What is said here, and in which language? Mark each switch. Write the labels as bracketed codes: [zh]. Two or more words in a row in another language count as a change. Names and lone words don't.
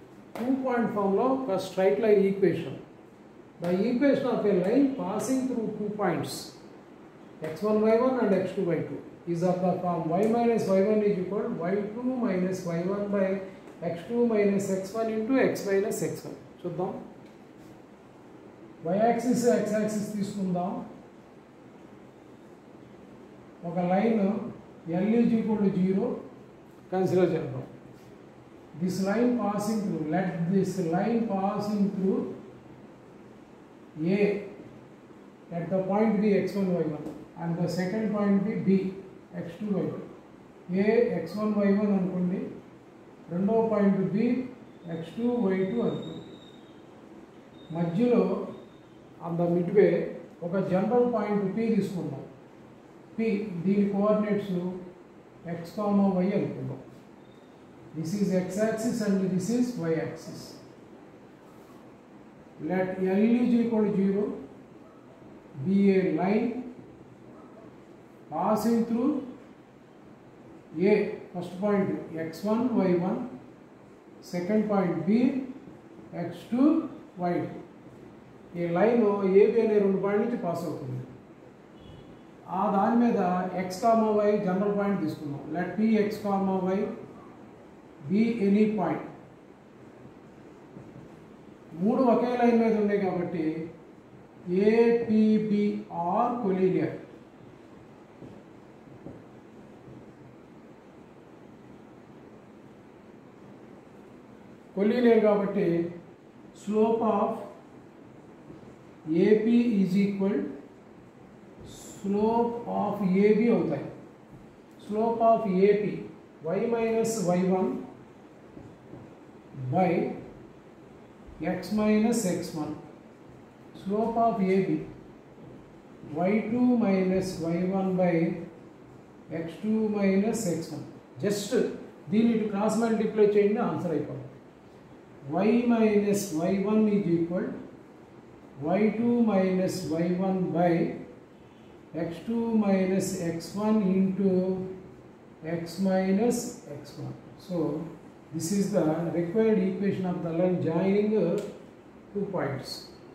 [en] 2-point form of a straight line equation. The equation of a line passing through 2 points x1 y1 and x2 y2 is of the form y minus y1 is equal to y2 minus y1 by x2 minus x1 into x minus x1. చూద్దాం. y axis x axis [te] తీసుకుందాం. ఒక లైన్ [en] L is equal to 0 [te] కన్సిడర్ చేద్దాం. [en] This line passing through, let this line passing through A at the point B x1 y1 and the second point B x2 y2. [te] A x1 y1 అనుకోండి, రెండో పాయింట్ B x2 y2 అనుకోండి. మధ్యలో [en] on the midway [te] ఒక [en] general point [te] P తీసుకుందాం. P దీని కోఆర్డినేట్స్ x, y అనుకుందాం. [en] This is x axis and this is y axis. Let L is equal to 0 be a line passing through A, first point x1 y1, second point B x2 y2. [te] ఈ లైన్ AB అనే రెండు పాయింట్ నుంచి పాస్ అవుతుంది. ఆ దాని మీద x, y [en] general point [te] తీసుకుందాం. [en] లెట్ P x, y be any point. [te] మూడు ఒకే లైన్ మీద ఉన్నాయి కాబట్టి APB [en] are collinear. [te] కొలీనియర్ కాబట్టి [en] slope of AP is equal slope of AB [te] అవుతాయి. [en] slope of AP y minus y1 by x minus x1. Slope of AB y2 minus y1 by x2 minus x1. [te] Just దీన్ని [en] cross multiply [te] చేయండి, ఆన్సర్ అయిపోతుంది. [en] y minus y1 is equal y2 minus y1 by x2 minus x1 into x minus x1. So this is the required equation of the line joining 2 points.